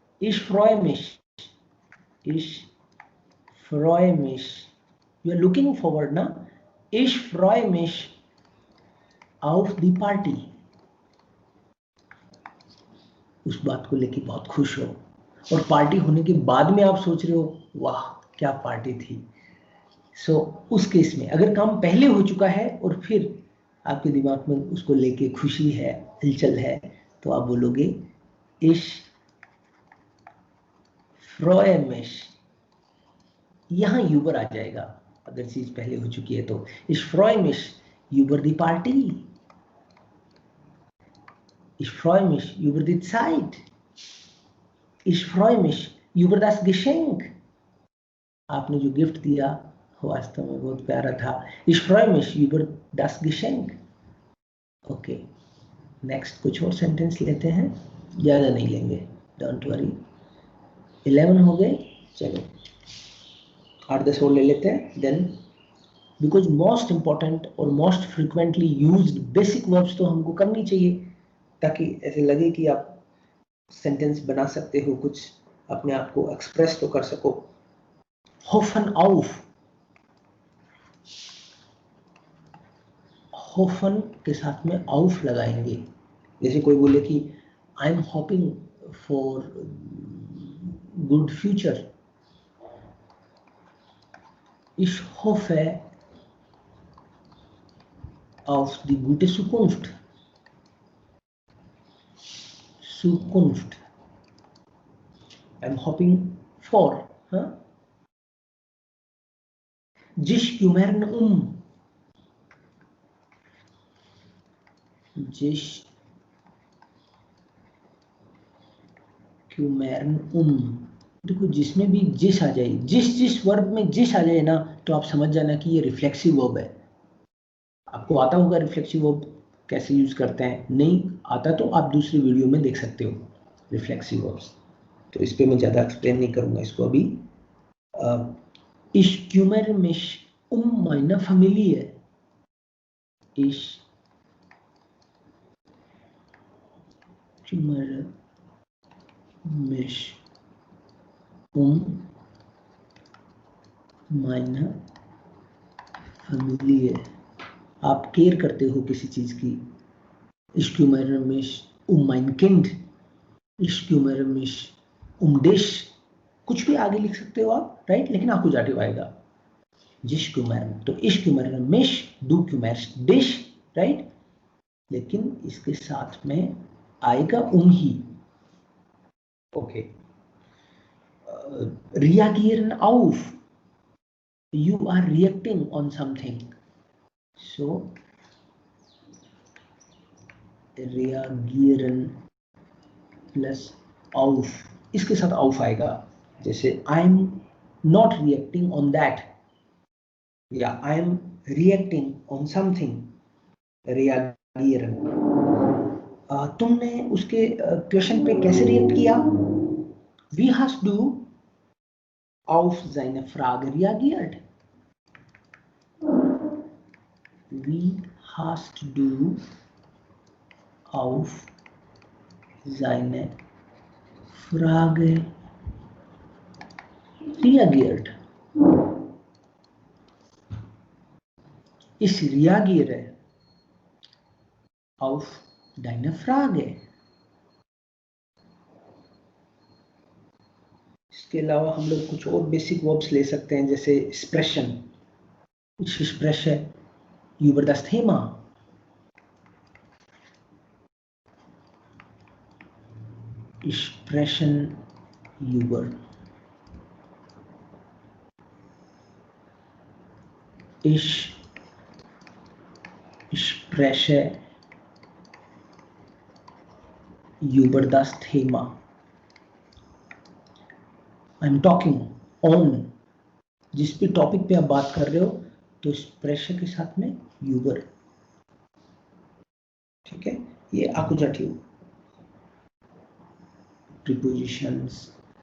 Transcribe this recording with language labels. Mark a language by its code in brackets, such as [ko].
[de] Ich freue mich, ich freue mich, [en] you are looking forward [hi] ना, [de] ich freue mich auf die Party, [hi] उस बात को लेके बहुत खुश हो, और पार्टी होने के बाद में आप सोच रहे हो वाह क्या पार्टी थी। सो उस केस में अगर काम पहले हो चुका है और फिर आपके दिमाग में उसको लेके खुशी है, हलचल है, तो आप बोलोगे [de] ich freue mich। [hi] यहाँ यूबर आ जाएगा अगर चीज पहले हो चुकी है तो, [de] ich freue mich über die Party, ich freue mich über die Zeit, ich freue mich über das Geschenk, [hi] आपने जो गिफ्ट दिया वास्तव में बहुत प्यारा था, [de] ich freue mich über das Geschenk। [hi] Okay, next कुछ और सेंटेंस लेते हैं, ज़्यादा नहीं लेंगे, डोंट वरी। 11 हो गए, चलो 8-10 और ले लेते हैं। देन बिकॉज मोस्ट इंपॉर्टेंट और most frequently used basic verbs तो हमको करनी चाहिए ताकि ऐसे लगे कि आप सेंटेंस बना सकते हो, कुछ अपने आप को एक्सप्रेस तो कर सको। होफन आउफ, होफन के साथ में आउफ लगाएंगे। जैसे कोई बोले कि [en] I am hoping for good future, [de] ich hoffe auf die gute Zukunft, [en] Zukunft, I'm hoping for, huh? [de] Dich kümmern dich kümmern [hi] देखो जिसमें भी जिस आ जाए, जिस वर्ब में जिस आ जाए ना, तो आप समझ जाना कि ये रिफ्लेक्सिव वर्ब है। आपको आता होगा रिफ्लेक्सिव वर्ब कैसे यूज करते हैं, नहीं आता तो आप दूसरी वीडियो में देख सकते हो रिफ्लेक्सिव वर्ब्स, तो इस पे मैं ज़्यादा एक्सप्लेन नहीं करूँगा इसको अभी। [de] Ich kümmere mich um meine Familie, Ich kümmere mich meine Familie। [hi] आप केयर करते हो किसी चीज की। [de] Ich kümmere mich mein Kind। Ich kümmere mich dich। [hi] कुछ भी आगे लिख सकते हो आप, राइट, लेकिन आकुजाटिव आएगा। जिश क्यूमर, तो इश क्यूमर मिश, डू क्यूमर डिश, राइट, लेकिन इसके साथ में आएगा ही। [en] okay, [de] reagieren auf, [en] you are reacting on something, so reagieren plus auf, [hi] इसके साथ [en] auf आएगा। जैसे I am not reacting on that, या I am reacting on something, reagieren। [hi] तुमने उसके क्वेश्चन पे कैसे रिएक्ट किया? [de] Wie hast du auf seine Frage reagiert? Wie hast du auf seine Frage reagiert? Ich reagiere auf deine Frage। [hi] इसके अलावा हम लोग कुछ और बेसिक वर्ब्स ले सकते हैं, जैसे expression. [de] Ich spreche über das Thema। Ich spreche über। Ich spreche über das Thema। [en] I am talking on, [hi] जिस भी टॉपिक पे आप बात कर रहे हो तो स्प्रेशर के साथ में यूबर, ठीक है। ये आकुजाटिव प्रीपोजिशंस।